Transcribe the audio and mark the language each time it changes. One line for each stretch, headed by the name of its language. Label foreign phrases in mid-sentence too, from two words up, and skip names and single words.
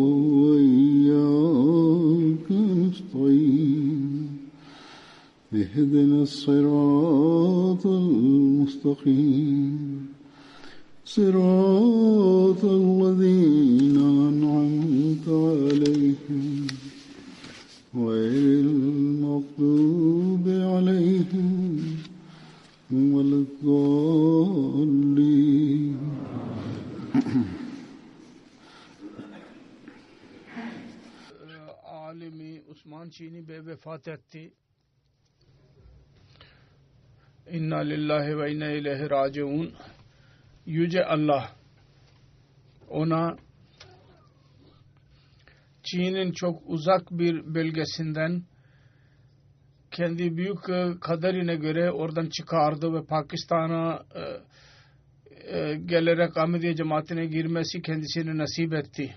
Arabic: وإياك نستعين اهدنا الصراط المستقيم صراط الذين أنعمت عليهم غير المغضوب عليهم ولا الضالين.
Turkish: Alimi Osman Çini Bey vefat etti.
Arabic: إنا لله وإنا إليه راجعون.
Turkish: Yüce Allah ona Çin'in çok uzak bir bölgesinden kendi büyük kaderine göre oradan çıkardı ve Pakistan'a gelerek Ahmediye cemaatine girmesi kendisine nasip etti.